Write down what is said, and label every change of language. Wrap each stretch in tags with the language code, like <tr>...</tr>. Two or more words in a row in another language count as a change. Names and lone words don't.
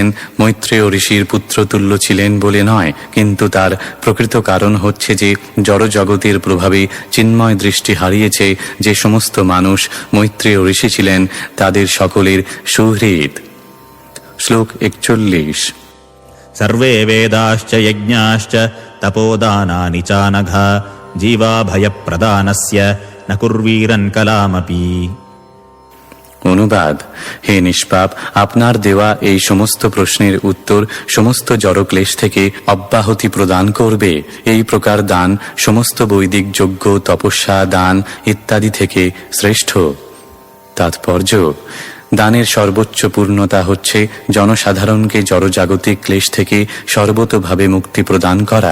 <bn>মৈত্রেয় ঋষির পুত্রতুল্য ছিলেন বলে নয়, কিন্তু তার প্রকৃত কারণ হচ্ছে যে জড়জগতের প্রভাবে চিন্ময় দৃষ্টি হারিয়েছে যে সমস্ত মানুষ মৈত্রেয় ঋষি ছিলেন, তাদের সকলের সুহৃদ। শ্লোক 41।</bn> <sa>सर्वे वेदाश्च यज्ञाश्च तपोदानानि चानघ जीवाभयप्रदानस्य न कुर्वीरन् कलामपि।</sa> <bn>অনুবাদ: হে নিষ্পাপ, আপনার দেওয়া এই সমস্ত প্রশ্নের উত্তর সমস্ত জড়ক্লেশ থেকে অব্যাহতি প্রদান করবে। এই প্রকার দান সমস্ত বৈদিক যজ্ঞ, তপস্যা, দান ইত্যাদি থেকে শ্রেষ্ঠ। তাৎপর্য: দানের সর্বোচ্চ পূর্ণতা হচ্ছে জনসাধারণকে জড়জাগতিক ক্লেশ থেকে সর্বতোভাবে মুক্তি প্রদান করা।</bn>